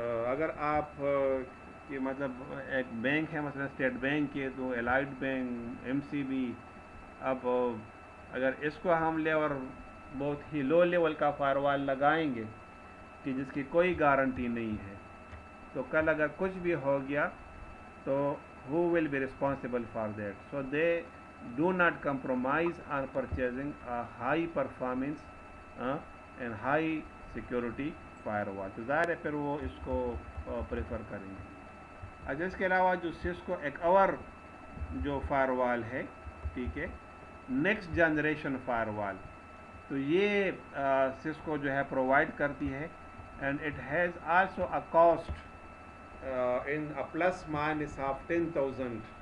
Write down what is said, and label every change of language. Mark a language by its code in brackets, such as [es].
[ur] اگر آپ کہ مطلب ایک بینک ہے مثلا اسٹیٹ بینک کے, تو allied bank, M C B, اب اگر اس کو ہم لے اور بہت ہی لو لیول کا فائر وال لگائیں گے کہ جس کی کوئی گارنٹی نہیں ہے, تو کل اگر کچھ بھی ہو گیا تو [en] who will be responsible for that? So they do not compromise on purchasing a high performance and high security firewall. [ur] تو ظاہر ہے پھر وہ اس کو پریفر کریں گے. اچھا, اس کے علاوہ جو سسکو ایک اور جو فائر وال ہے ٹھیک ہے. [en] next generation firewall [ur] تو یہ سسکو جو ہے پرووائڈ کرتی ہے, [en] And it has also a cost in plus minus of $10,000.